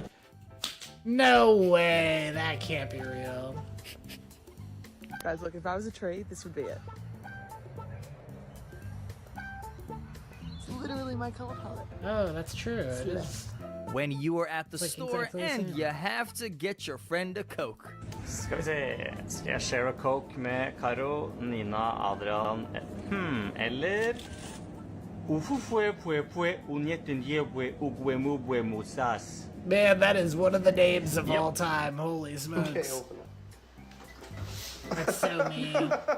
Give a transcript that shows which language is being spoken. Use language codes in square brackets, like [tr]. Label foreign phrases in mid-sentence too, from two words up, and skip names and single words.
[en] No way. That can't be real. Guys, look, if I was a tree, this would be it. It's literally my color palette. Oh, that's true. It is. When you are at the It's like store exactly the and same. you have to get your friend a Coke. [da] Skal vi se. Skal jeg [en] share a coke [da] med Karo, Nina, Adrian eller [en] Man, that is one of the names of all time. Holy smokes. Okay, open it. That's so mean.